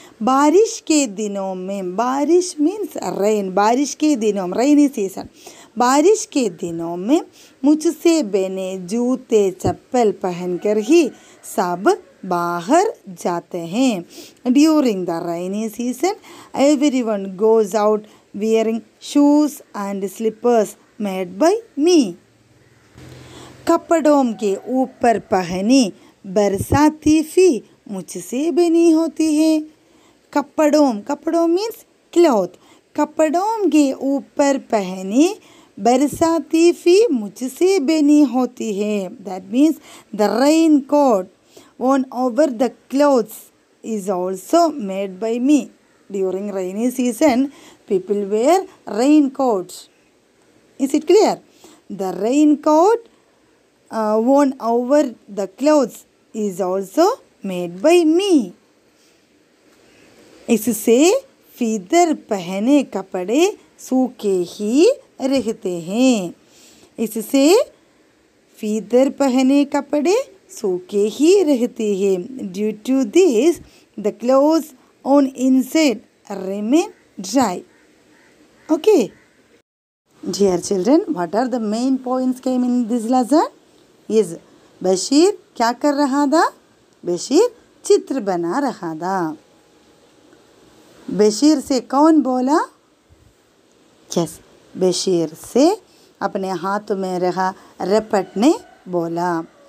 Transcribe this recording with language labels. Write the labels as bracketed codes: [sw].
[hi] बारिश के दिनों में, बारिश [en] means rain, [hi] बारिश के दिनों में, [en] rainy season, [hi] बारिश के दिनों में मुझसे बने जूते चप्पल पहनकर ही सब बाहर जाते हैं। [en] During the rainy season everyone goes out wearing shoes and slippers made by me. [hi] कपड़ों के ऊपर पहनी बरसाती भी मुझसे बनी होती है। कपड़ों, कपड़ों [en] Means cloth. [hi] कपड़ों के ऊपर पहनी बरसाती भी मुझसे बनी होती है। [en] That means the raincoat worn over the clothes is also made by me. During rainy season, people wear raincoats. Is it clear? The raincoat worn over the clothes is also made by me. [hi] इससे feather पहने कपड़े सूखे ही रहते हैं। इससे feather पहने कपड़े सूखे ही रहते हैं। [en] Due to this, the clothes on inside remain dry. Okay. Dear children, what are the main points came in this lesson? [hi] Yes, Bashir क्या कर रहा था? बशीर चित्र बना रहा था। बशीर से कौन बोला? यस, बशीर से अपने हाथ में रहा रपट ने बोला।